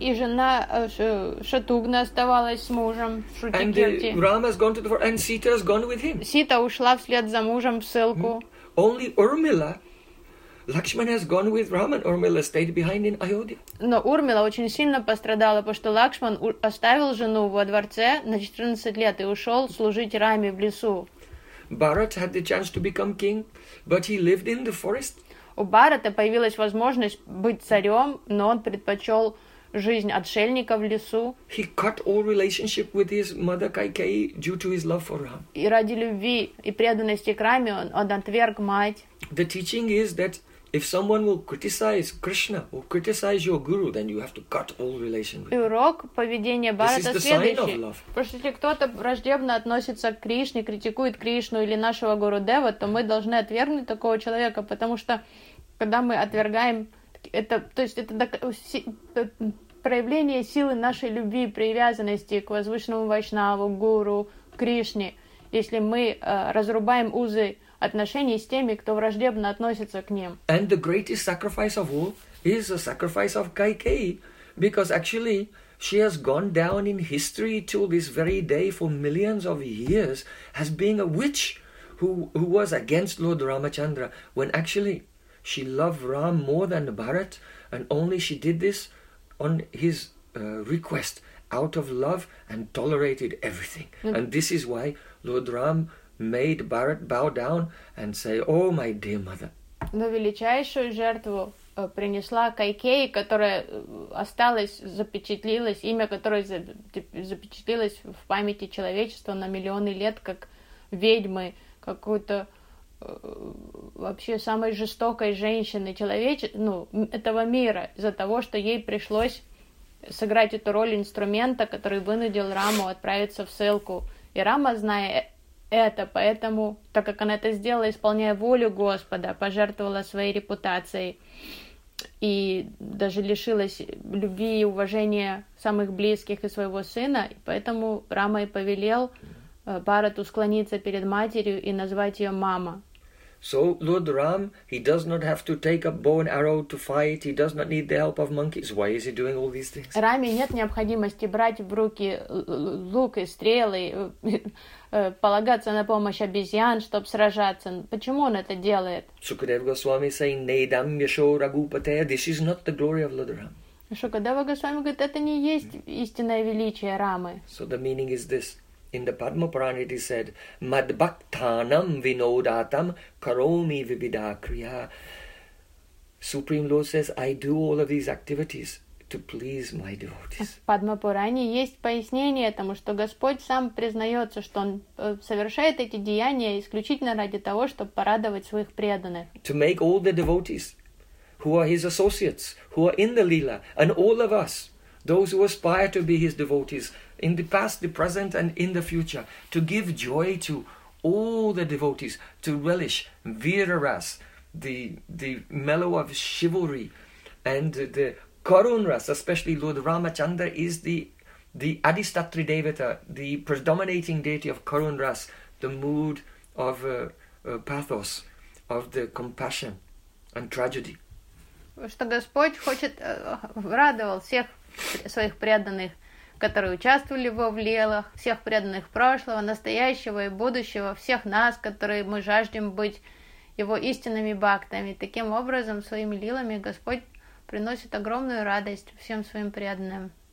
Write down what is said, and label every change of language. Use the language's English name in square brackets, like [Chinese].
[Russian] И жена Шатругна оставалась с мужем Шрутакирти. [English] And Rama has gone to the forest, and Sita has gone with him. [Russian] Сита ушла вслед за мужем в ссылку. [English] Only Urmila, Lakshmana has gone with Rama, and Urmila stayed behind in Ayodhya. [Russian] Но Урмила очень сильно пострадала, потому что Лакшман оставил жену во дворце на 14 лет и ушел служить Раме в лесу. [English] Bharat had the chance to become king, but he lived in the forest. [Russian] У Бхарата появилась возможность быть царем, но он предпочел жизнь отшельника в лесу. [English] He cut all relationship with his mother Kaikeyi due to his love for Ram. [Russian] И ради любви и преданности к Раме он отверг мать. [English] The teaching is that if someone will criticize Krishna or criticize your guru, then you have to cut all relationship. [Russian] И урок поведения Бхарата следующий. Потому что если кто-то враждебно относится к Кришне, критикует Кришну или нашего гуру Дева, то мы должны отвергнуть такого человека, потому что когда мы отвергаем это, то есть это проявление силы нашей любви, привязанности к возвышенному вайшнаву, гуру, Кришне. Если мы разрубаем узы отношений с теми, кто враждебно относится к ним. [English] And the greatest sacrifice of all is the sacrifice of Kaikeyi, because actually she has gone down in history till this very day for millions of years as being a witch who was against Lord Ramachandra, when actually she loved Ram more than Bharat, and only she did this on his request, out of love, and tolerated everything. Mm-hmm. And this is why Lord Ram made Bharat bow down and say, "Oh, my dear mother." [Russian] Но величайшую жертву принесла Кайкеи, которая осталась, запечатлилась, имя которой запечатлилось в памяти человечества на миллионы лет, как ведьмы, какую-то вообще самой жестокой женщины этого мира, из-за того, что ей пришлось сыграть эту роль инструмента, который вынудил Раму отправиться в ссылку. И Рама, зная это, поэтому, так как она это сделала, исполняя волю Господа, пожертвовала своей репутацией и даже лишилась любви и уважения самых близких и своего сына, поэтому Рама и повелел Бхарату склониться перед матерью и назвать ее мама. [English] So Lord Ram, he does not have to take a bow and arrow to fight. He does not need the help of monkeys. Why is he doing all these things? [Russian] Раме нет необходимости брать в руки лук и стрелы, полагаться на помощь обезьян, чтобы сражаться. Почему он это делает? [English] Shukadeva Goswami saying, [Sanskrit] "Neidam yasho ragupateya." [English] This is not the glory of Lord Ram. [Russian] Shukadeva Goswami говорит, это не есть истинное величие Рамы. [English] So the meaning is this. In the Padma Purana it is said, [Sanskrit] Madbhaktanam vinodatam karomi vibhida kriya. [English] Supreme Lord says, I do all of these activities to please my devotees. [Russian] В Padma Purana есть пояснение тому, что Господь сам признается, что он совершает эти деяния исключительно ради того, чтобы порадовать своих преданных. [English] To make all the devotees who are his associates, who are in the Leela, and all of us, those who aspire to be his devotees, in the past, the present, and in the future, to give joy to all the devotees, to relish Virarasa, the mellow of chivalry, and the Karunrasa, especially Lord Ramachandra is the Adhishtatri Devata, the predominating deity of Karunrasa, the mood of pathos, of the compassion and tragedy. [Russian] Что Господь хочет радовал всех своих преданных, которые участвовали в лелах, всех преданных прошлого, настоящего и будущего, всех нас, которые мы жаждем быть его истинными бхактами. Таким образом, своими лилами Господь приносит огромную радость всем своим преданным.